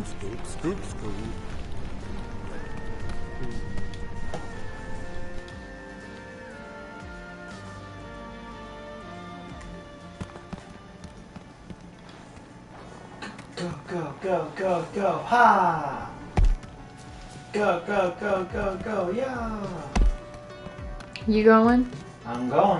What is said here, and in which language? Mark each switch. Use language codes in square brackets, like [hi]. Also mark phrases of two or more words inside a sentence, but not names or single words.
[en] Scoop, scoop, scoop. Go, go, go, go, go, ha! Go, go, go, go, go, yeah! You going? I'm going.